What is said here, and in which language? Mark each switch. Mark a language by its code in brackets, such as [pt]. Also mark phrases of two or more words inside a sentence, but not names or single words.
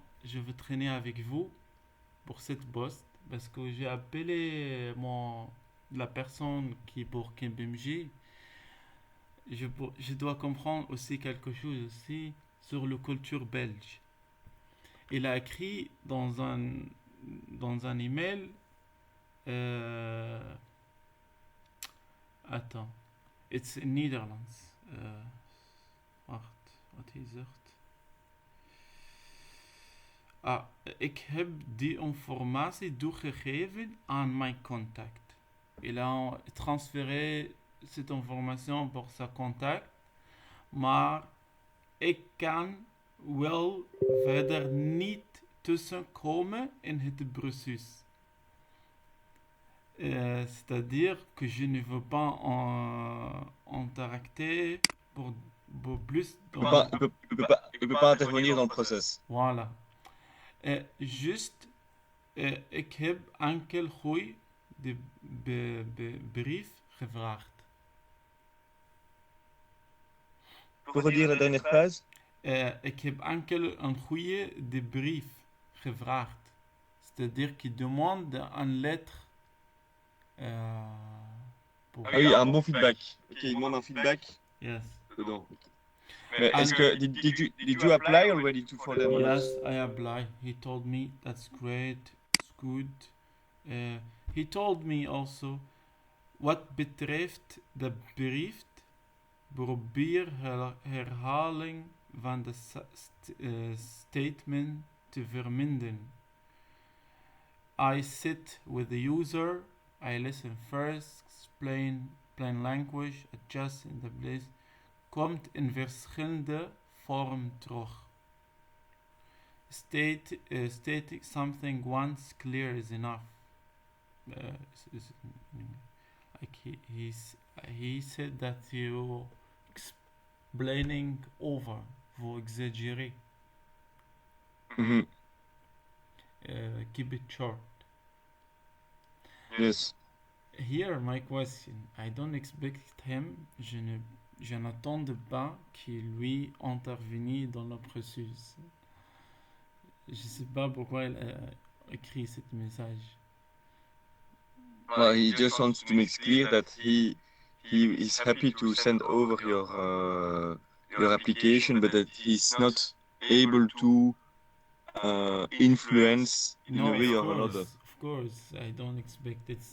[fr] Je veux traîner avec vous pour cette poste parce que j'ai appelé la personne qui est pour KPMG. Je dois comprendre aussi quelque chose aussi sur la culture belge. Il a écrit dans un email, euh, attends, [en] it's in Netherlands. [nl] Wacht, wat hij zegt. Ah, ik heb die informatie doorgegeven aan mijn contact. [fr] Il a transféré cette information pour sa contact, [nl] maar ik kan wel verder niet tussenkomen in het proces. [fr] C'est-à-dire que je ne veux pas interacter pour plus Il peut dans... pas, il peut pas intervenir dans le process. Voilà. Juste, [nl] ik heb enkel gooi de brief gevraagd. [fr] Tu peux redire la dernière phrase? [nl] Ik heb enkel een goede de brief gevraagd. [fr] C'est-à-dire qu'il demande une lettre euh, pour... Ah oui, un bon feedback. Ok, il demande un feedback [en] Yes. [fr] dedans. Mais [en] And [fr] est-ce que, [en] did you apply already for them or not? yes, I apply. He told me that's great, it's good. Uh, he told me also, [nl] wat betreft de brief, probeer herhaling van de statement te verminderen. [en] I sit with the user, I listen first, explain plain language, adjust in the place. [nl] Komt in verschillende vormen terug. [en] Stating something once clear is enough. Is like he said that you explaining over, [fr] vous exagérez. Mhm. [en] Keep it short. Yes. Here, my question. I don't expect him. [fr] Je n'attends pas qu'il lui intervienne dans le processus. Je sais pas pourquoi il a écrit ce message. [en] Well, he just wants to make clear that he is happy to send over your application, but that he's not able to influence in a No, way or another. of course. I don't expect it's.